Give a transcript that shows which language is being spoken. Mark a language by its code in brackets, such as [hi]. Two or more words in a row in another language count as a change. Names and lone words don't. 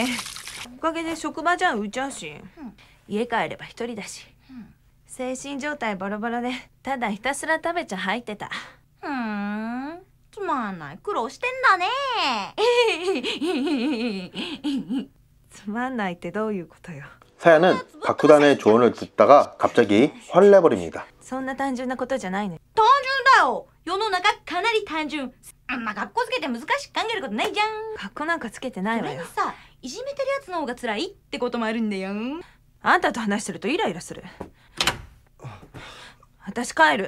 [ja] おかげで職場じゃ浮いちゃうし、家帰れば一人だし、精神状態ボロボロでただひたすら食べちゃ入ってた。つまんない。苦労してんだね。つまんないってどういうことよ。 [ko] 사야는 박후단의 조언을 듣다가 갑자기 화를 내버립니다. [ja] そんな単純なことじゃないの。単純だよ。世の中かなり単純。あんま学校つけて難しく考えることないじゃん。格好なんかつけてないわよ。それにさ、いじめてるやつの方が辛いってこともあるんだよ。あんたと話してるとイライラする。私帰る。